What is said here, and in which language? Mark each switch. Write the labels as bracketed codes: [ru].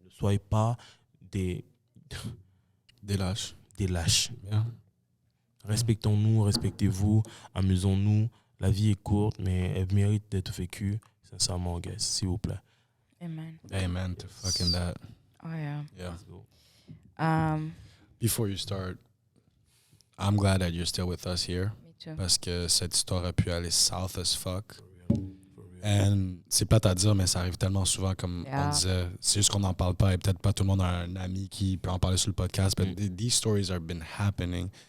[fr] Ne soyez pas des lâches. [en] Yeah. [fr] Respectons-nous, respectez-vous, amusons-nous. La vie est courte, mais elle mérite d'être vécue. Sincèrement, guys, s'il vous plaît. [en] Amen to fucking that. Oh, yeah. Yeah. Before you start, I'm glad that you're still with us here. Me too. [fr] Parce que cette histoire a pu aller [en] south as fuck. [fr] And c'est plate à dire, mais ça arrive tellement souvent, comme on disait. C'est juste qu'on n'en parle pas et peut-être pas tout le monde a un ami qui peut en parler sur le podcast. [en] But these stories have been happening.